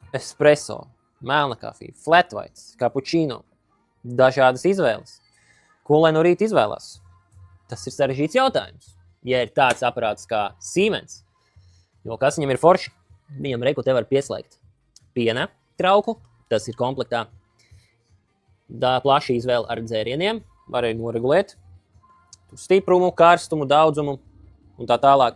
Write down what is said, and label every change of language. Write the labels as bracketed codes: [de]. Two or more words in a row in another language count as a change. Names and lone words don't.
[lv] espresso, melna kafija, flat whites, cappuccino, dažādas izvēles. Ko lai no rīta izvēlās? Tas ir sarežģīts jautājums. Ja ir tāds aparāts kā Siemens, jo kas viņam ir forši, viņam reku te var pieslēgt piena trauku, tas ir komplektā. Plaša izvēle ar dzērieniem, var arī noregulēt stiprumu, karstumu, daudzumu un tā tālāk.